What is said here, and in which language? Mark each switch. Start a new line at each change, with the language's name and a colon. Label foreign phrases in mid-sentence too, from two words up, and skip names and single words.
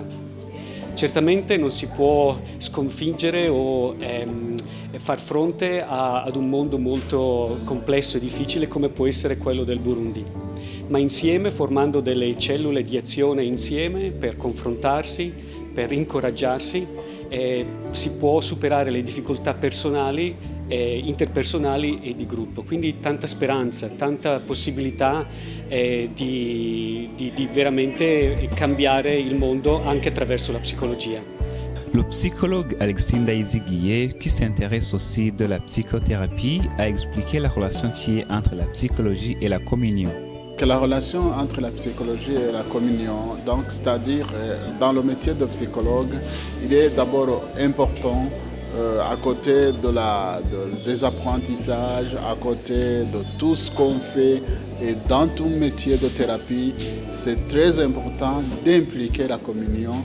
Italian: Certamente non si può sconfiggere o far fronte ad un mondo molto complesso e difficile come può essere quello del Burundi, ma insieme, formando delle cellule di azione insieme per confrontarsi, per incoraggiarsi, si può superare le difficoltà personali, interpersonali e di gruppo. Quindi tanta speranza, tanta possibilità di veramente cambiare il mondo anche attraverso la psicologia.
French: Le psychologue Alexis Ndaiziguié, qui s'intéresse aussi de la psychothérapie, a expliqué la relation qui est entre la psychologie et la communion. Que la relation entre la psychologie et la communion, donc c'est-à-dire dans le métier de psychologue, il est d'abord important à côté des apprentissages, à côté de tout ce qu'on fait et dans tout métier de thérapie, c'est très important d'impliquer la communion.